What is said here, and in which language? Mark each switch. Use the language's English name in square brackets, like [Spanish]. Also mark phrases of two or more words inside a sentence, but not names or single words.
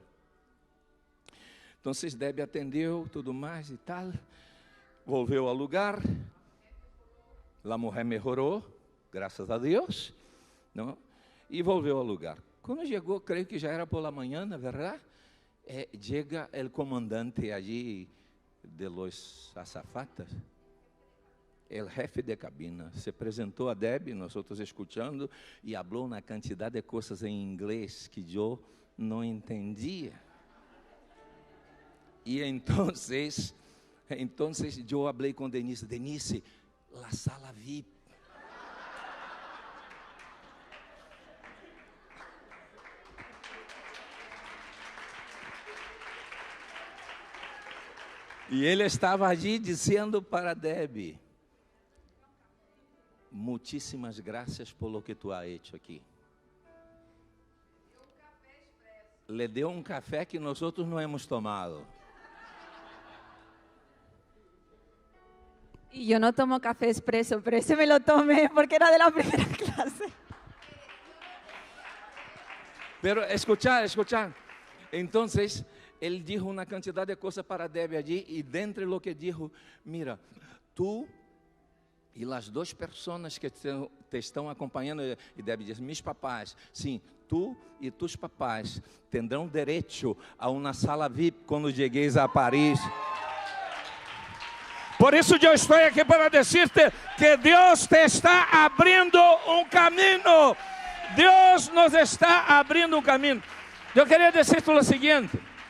[Portuguese] Então, Debbie atendeu, tudo mais e tal, volveu ao lugar, a mulher melhorou, graças a Deus, não? E volveu ao lugar. Quando chegou, creio que já era por la manhã, na verdade, chega o comandante allí [Spanish] de los azafatas, [Portuguese] o jefe de cabina, se apresentou a Debbie, nós outros escutando, e falou uma quantidade de coisas em inglês que eu não entendia. E então eu falei com Denise, la sala VIP. E ele estava ali dizendo para Debbie, muitíssimas graças [Spanish] por lo que tu has hecho aqui. [Portuguese] Le deu um café que nós outros não hemos tomado. [Spanish] Y yo no tomo café expreso, pero ese me lo tomé porque era de la primera clase. Pero escuchar. Entonces, [Portuguese] ele dijo uma quantidade de coisas para Debbie allí, e dentro do que dijo, mira, tu e as 2 pessoas que te estão acompanhando, e Debbie diz, [Spanish] mis papás, [Portuguese] sim, tu e [Spanish] tus papás [Portuguese] tendrão direito a uma sala VIP quando chegueis a Paris. Por isso eu estou aqui para dizer-te que Deus te está abrindo um caminho. Deus nos está abrindo um caminho. Eu queria dizer-te o seguinte.